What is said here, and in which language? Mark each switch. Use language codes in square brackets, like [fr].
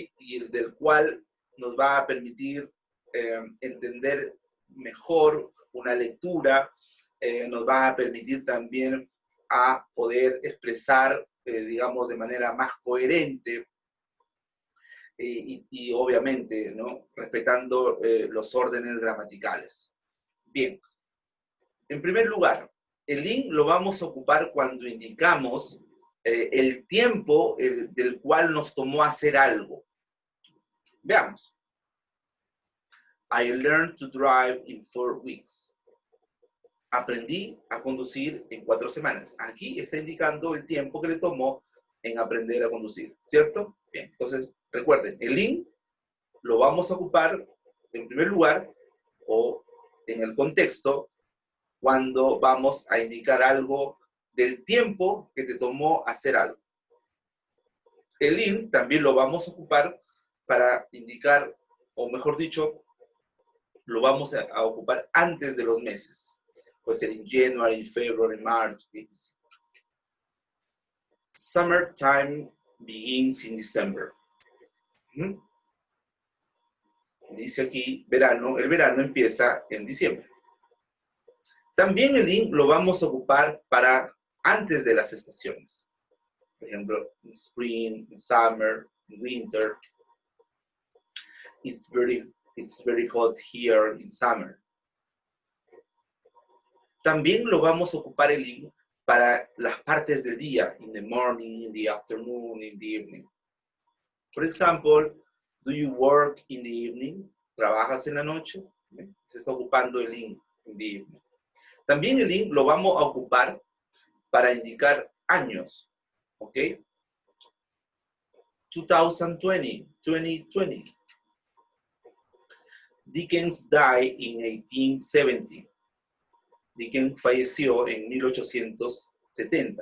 [es] Y el del cual nos va a permitir entender mejor una lectura, nos va a permitir también a poder expresar, digamos, de manera más coherente y obviamente, ¿no? Respetando los órdenes gramaticales. Bien, en primer lugar, el in lo vamos a ocupar cuando indicamos el tiempo del cual nos tomó hacer algo. Veamos. [en] I learned to drive in 4 weeks. [es] Aprendí a conducir en 4 semanas. Aquí está indicando el tiempo que le tomó en aprender a conducir, ¿cierto? Bien, entonces recuerden, el in lo vamos a ocupar en primer lugar o en el contexto cuando vamos a indicar algo del tiempo que te tomó hacer algo. El in también lo vamos a ocupar para indicar, o mejor dicho, lo vamos a ocupar antes de los meses. Puede ser en January, February, March, etc. [en] Summertime begins in December. [es] Dice aquí verano, el verano empieza en diciembre. También el in lo vamos a ocupar para antes de las estaciones. Por ejemplo, en spring, en summer, en winter. [en] It's very hot here in summer. [es] También lo vamos a ocupar el in para las partes del día, [en] in the morning, in the afternoon, in the evening. For example, do you work in the evening? [es] ¿Trabajas en la noche? Se está ocupando el [en] in the evening. [es] También el in lo vamos a ocupar para indicar años, ¿ok? 2020, 2020. [en] Dickens died in 1870. [es] Dickens falleció en 1870.